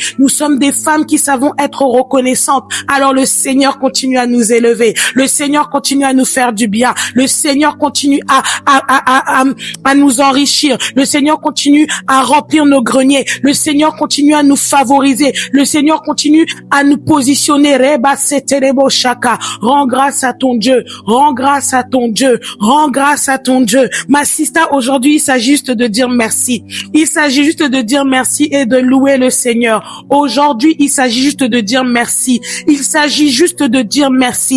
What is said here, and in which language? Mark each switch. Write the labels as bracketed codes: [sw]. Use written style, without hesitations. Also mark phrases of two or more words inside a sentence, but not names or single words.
[fr] Nous sommes des femmes qui savons être reconnaissantes. Alors le Seigneur continue à nous élever. Le Seigneur continue à nous faire du bien. Le Seigneur continue à nous enrichir. Le Seigneur continue à remplir nos greniers. Le Seigneur continue à nous favoriser. Le Seigneur continue à nous positionner. Reba seterebo shaka. Rends grâce à ton Dieu. Rends grâce à ton Dieu. Rends grâce à ton Dieu. Ma sister, aujourd'hui, il s'agit juste de dire merci. Il s'agit juste de dire merci et de louer le Seigneur. Aujourd'hui, il s'agit juste de dire merci. Il s'agit juste de dire merci.